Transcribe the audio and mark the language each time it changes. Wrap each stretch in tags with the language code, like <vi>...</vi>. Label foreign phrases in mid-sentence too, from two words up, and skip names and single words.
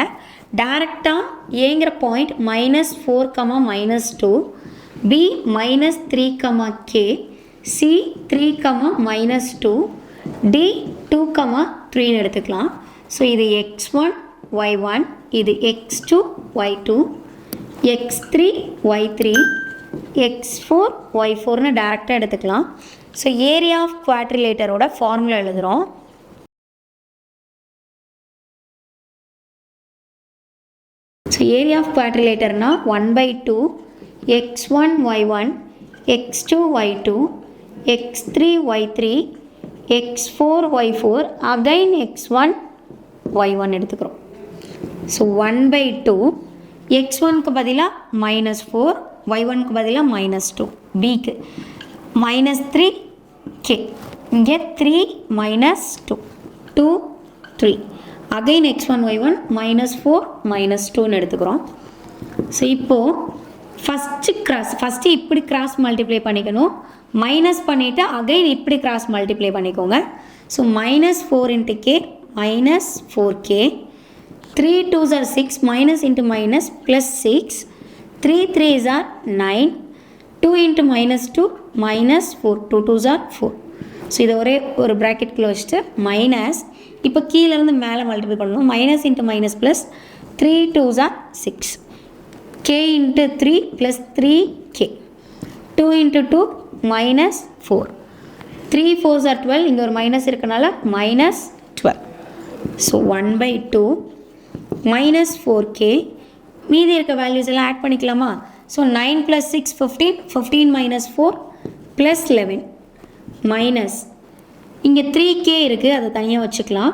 <ta>டைரெக்டாக ஏங்கிற பாயிண்ட் -4, -2, பி -3, கே, சி 3, -2, டி 2, 3ன்னு எடுத்துக்கலாம். ஸோ இது x1 y1, இது x2 y2, x3 y3, x4 y4ன்னு டைரெக்டாக எடுத்துக்கலாம். ஸோ</ta> <en>area of quadrilateral formula</en> <ta>எழுதுகிறோம். ஸோ</ta> <en>area of quadrilateral</en> <ta>1/2 x1 y1, x2 y2, x3 y3, x4 y4, again x1 y1 எடுத்துக்கிறோம். ஸோ 1/2 x1க்கு பதிலாக -4, y1க்கு பதிலாக -2, பிக்கு -3, கே இங்கே 3 -2, 2 3, அகைன் x1 y1 -4 -2ன்னு எடுத்துக்கிறோம். ஸோ இப்போது ஃபஸ்ட்டு இப்படி</ta> <en>cross multiply</en> <ta>பண்ணிக்கணும். மைனஸ் பண்ணிவிட்டு அகைன் இப்படி</ta> <en>cross multiply</en> <ta>பண்ணிக்கோங்க.</ta> <en>ஸோ -4 × k -4k, 3 2s are 6, minus into minus +6, 3 3s are 9, 2 × -2 -4, 2 2s are 4.</en> <ta>ஸோ இதை ஒரு ப்ராக்கெட்குள்ளே வச்சுட்டு மைனஸ், இப்போ கீழேருந்து மேலே மல்டிப்ளை பண்ணணும்.</ta> <en>-× -+, 3 2s are 6, k × 3 +3k, 2 × 2 -4, 3 4s are 12,</en> <ta>இங்கே ஒரு மைனஸ் இருக்கனால -12. ஸோ 1/2 -4k, மீதி இருக்க வேல்யூஸ் எல்லாம் ஆட் பண்ணிக்கலாமா? ஸோ 9 + 6 15, 15 - 4 +11, மைனஸ் இங்கே 3k இருக்குது, அதை தனியாக வச்சுக்கலாம்.</ta>